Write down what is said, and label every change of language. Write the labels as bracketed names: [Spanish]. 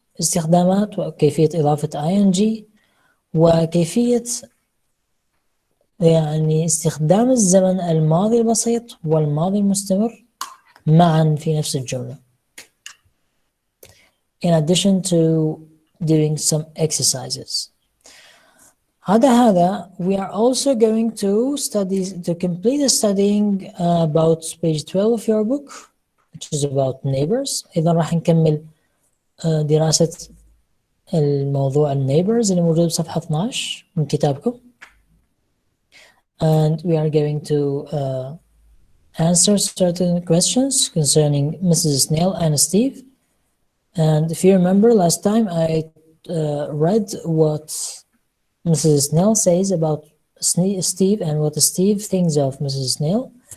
[Arabic] استخدامات وكيفية إضافة ing وكيفية استخدام الزمن الماضي البسيط والماضي المستمر معا في نفس الجملة. [English] In addition to doing some exercises. [Arabic] هذا [English] we are also going to complete the studying about page 12 of your book, which is about neighbors. [Arabic] إذا راح نكمل دراسة الموضوع neighbors اللي موجود بصفحة 12 من كتابكم. [English] And we are going to answer certain questions concerning Mrs. Snail and Steve. And if you remember, last time I read what Mrs. Snail says about Steve and what Steve thinks of Mrs. Snail.